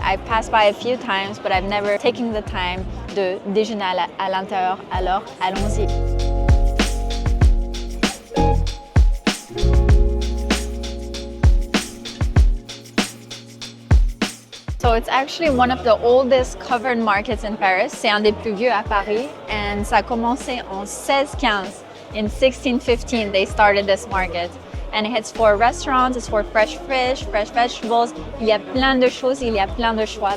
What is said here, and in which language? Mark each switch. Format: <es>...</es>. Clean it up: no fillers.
<en>I've passed by a few times, but I've never taken the time</en> <fr>de déjeuner à l'intérieur, alors allons-y.</fr> <en>So it's actually one of the oldest covered markets in Paris.</en> <fr>C'est un des plus vieux à Paris, and ça a commencé en 1615.</fr> <en>In 1615, they started this market. And it's for restaurants, it's for fresh fish, fresh vegetables.</en> <fr>Il y a plein de choses, il y a plein de choix.</fr>